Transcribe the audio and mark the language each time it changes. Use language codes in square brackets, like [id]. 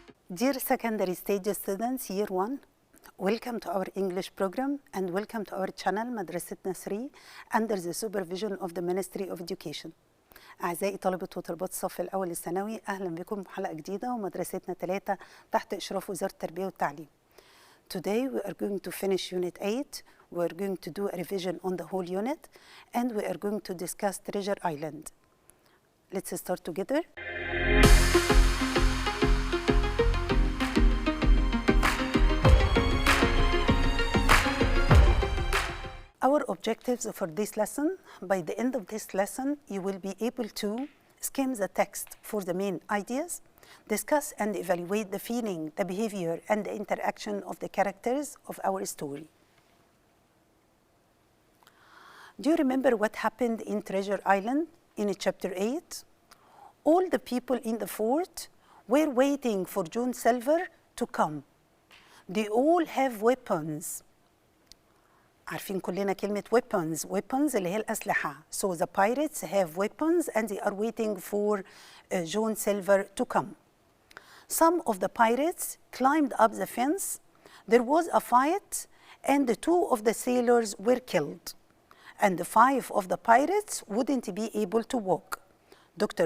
[en] Dear secondary stage students, year 1, welcome to our English program and welcome to our channel Madrasetna 3 under the supervision of the Ministry of Education. [ar] أعزائي طلبة وطلبات الصف الأول الثانوي، أهلا بكم في حلقة جديدة ومدرستنا 3 تحت إشراف وزارة التربية والتعليم. [en] Today we are going to finish Unit 8. We are going to do a revision on the whole unit and we are going to discuss Treasure Island. Let's start together. Our objectives for this lesson: by the end of this lesson, you will be able to skim the text for the main ideas, discuss and evaluate the feeling, the behavior, and the interaction of the characters of our story. Do you remember what happened in Treasure Island in chapter 8? All the people in the fort were waiting for John Silver to come. They all have weapons. [ar] عارفين كلنا كلمة weapons اللي هي الأسلحة. [en] So the pirates have weapons and they are waiting for John Silver to come. Some of the pirates climbed up the fence. There was a fight and 2 of the sailors were killed. And 5 of the pirates wouldn't be able to walk. Dr.